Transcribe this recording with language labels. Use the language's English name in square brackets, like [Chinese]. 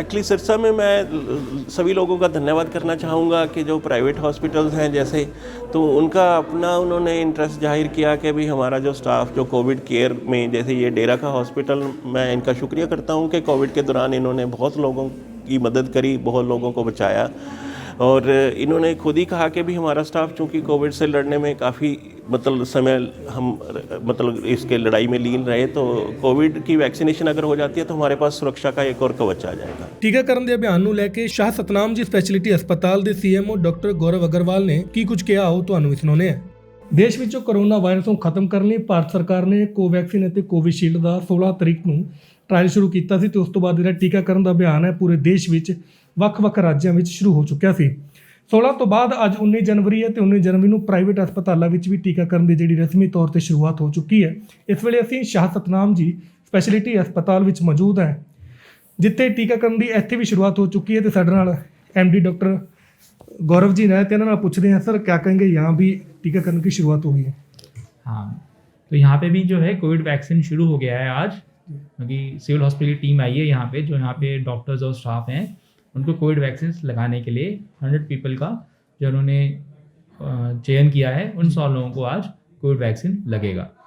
[Hindi] Actually Sirsa में मैं सभी लोगों का धन्यवाद करना चाहूँगा कि जो प्राइवेट हॉस्पिटल्स हैं जैसे, तो उनका अपना उन्होंने इंटरेस्ट जाहिर किया कि भाई हमारा जो स्टाफ जो कोविड केयर में, जैसे ये डेरा का हॉस्पिटल, मैं इनका शुक्रिया करता हूँ कि कोविड के दौरान इन्होंने बहुत लोगों की मदद करी, बहुत लोगों को बचाया, और इन्होंने खुद ही कहा कि भी हमारा स्टाफ चूँकि कोविड से लड़ने में काफ़ी समय हम इसके लड़ाई में लीन रहे, तो कोविड की वैक्सीनेशन अगर हो जाती है तो हमारे पास सुरक्षा का एक और कवच आ जाएगा। [Punjabi] ਟੀਕਾਕਰਨ ਦੇ ਅਭਿਆਨ ਨੂੰ ਲੈ ਕੇ ਸ਼ਾਹ ਸਤਨਾਮ ਜੀ ਸਪੈਸ਼ਲਿਟੀ ਹਸਪਤਾਲ ਦੇ ਸੀਐਮਓ ਡਾਕਟਰ ਗੌਰਵ ਅਗਰਵਾਲ ਨੇ ਕੀ ਕੁਝ ਕਿਹਾ, ਆਓ ਤੁਹਾਨੂੰ ਵੀ ਸੁਣਾਉਂਦੇ ਹਾਂ। ਦੇਸ਼ ਵਿੱਚੋਂ ਕੋਰੋਨਾ ਵਾਇਰਸ ਨੂੰ ਖਤਮ ਕਰਨ ਲਈ ਭਾਰਤ ਸਰਕਾਰ ਨੇ ਕੋਵੈਕਸਿਨ ਅਤੇ ਕੋਵਿਸ਼ੀਲਡ ਦਾ 16 ਤਰੀਕ ਨੂੰ ਟ੍ਰਾਇਲ ਸ਼ੁਰੂ ਕੀਤਾ ਸੀ ਤੇ ਉਸ ਤੋਂ ਬਾਅਦ ਜਿਹੜਾ ਟੀਕਾਕਰਨ ਦਾ ਅਭਿਆਨ ਹੈ ਪੂਰੇ ਦੇਸ਼ ਵਿੱਚ ਵੱਖ-ਵੱਖ ਰਾਜਾਂ ਵਿੱਚ ਸ਼ੁਰੂ ਹੋ ਚੁੱਕਿਆ ਸੀ। 16 ਤੋਂ ਬਾਅਦ ਅੱਜ 19 ਜਨਵਰੀ ਹੈ ਤੇ 19 ਜਨਵਰੀ ਨੂੰ ਪ੍ਰਾਈਵੇਟ ਹਸਪਤਾਲਾਂ ਵਿੱਚ ਵੀ ਟੀਕਾਕਰਨ ਦੀ ਜਿਹੜੀ ਰਸਮੀ ਤੌਰ ਤੇ ਸ਼ੁਰੂਆਤ ਹੋ ਚੁੱਕੀ ਹੈ। ਇਸ ਵੇਲੇ ਅਸੀਂ ਸ਼ਾਹ ਸਤਨਾਮ ਜੀ ਸਪੈਸ਼ਲਿਟੀ ਹਸਪਤਾਲ ਵਿੱਚ ਮੌਜੂਦ ਹਾਂ, ਜਿੱਥੇ ਟੀਕਾਕਰਨ ਦੀ ਇੱਥੇ ਵੀ ਸ਼ੁਰੂਆਤ ਹੋ ਚੁੱਕੀ ਹੈ ਤੇ ਸਾਡੇ ਨਾਲ ਐਮਡੀ ਡਾਕਟਰ [Hindi] गौरव जी ने, तो पूछते हैं सर क्या कहेंगे, यहाँ भी टीकाकरण की शुरुआत हो गई है? हाँ, तो यहाँ पे भी जो है कोविड वैक्सीन शुरू हो गया है आज, क्योंकि सिविल हॉस्पिटल की टीम आई है यहाँ पे, जो यहाँ पे डॉक्टर्स और स्टाफ हैं उनको कोविड वैक्सीन लगाने के लिए 100 पीपल का जो उन्होंने चयन किया है, उन 100 लोगों को आज कोविड वैक्सीन लगेगा।